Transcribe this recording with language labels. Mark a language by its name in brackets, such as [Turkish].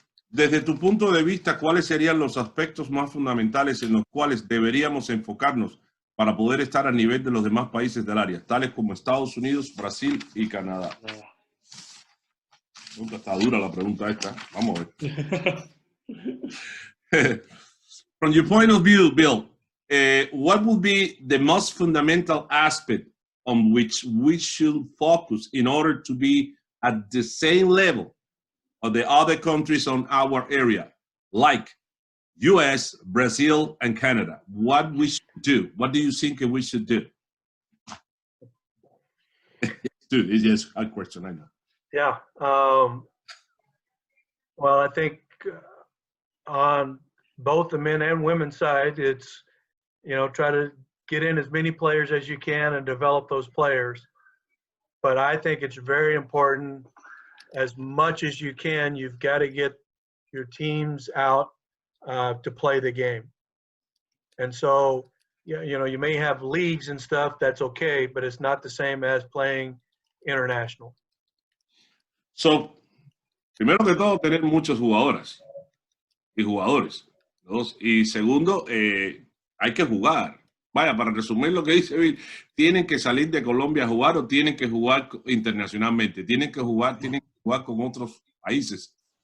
[Spanish] Desde tu punto de vista, ¿cuáles serían los aspectos más fundamentales en los cuales deberíamos enfocarnos para poder estar a nivel de los demás países del área, tales como Estados Unidos, Brasil y Canadá? Está dura la pregunta esta. Vamos a ver. [English] From your point of view, Bill, what would be the most fundamental aspect on which we should focus in order to be at the same level of the other countries on our area, like US, Brazil, and Canada? What we should do? What do you think we should do? Dude, it's just a question, I know. Yeah. Well, I think on both the men and women's side, it's, you know, try to get in as many players as you can and develop those players. But I think it's very important, as much as you can, you've got to get your teams out to play the game. And so, you know, you may have leagues and stuff, that's okay, but it's not the same as playing international. [Spanish] So, primero que todo, tener muchas jugadoras y jugadores. Dos. Y segundo, hay que jugar. Vaya, para resumir lo que dice Bill, tienen que salir de Colombia a jugar o tienen que jugar internacionalmente. Tienen que jugar con otros países.